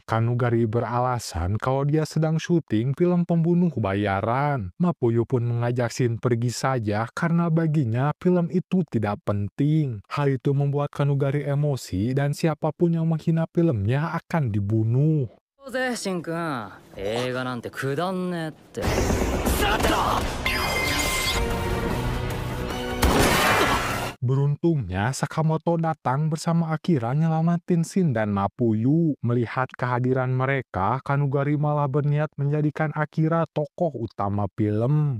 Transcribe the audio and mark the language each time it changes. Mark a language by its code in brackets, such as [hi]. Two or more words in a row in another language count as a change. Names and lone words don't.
[id] Kanugari beralasan kalau dia sedang syuting film pembunuh bayaran. Mapuyu pun mengajak Shin pergi saja karena baginya film itu tidak penting. Hal itu membuat Kanugari emosi dan siapapun yang menghina filmnya akan dibunuh. [ja] ぜしんくん、映画なんてくだんねえって。 [id] Beruntungnya, Sakamoto datang bersama Akira nyelamatin Shin dan Mapuyu. Melihat kehadiran mereka, Kanugari malah berniat menjadikan Akira tokoh utama film.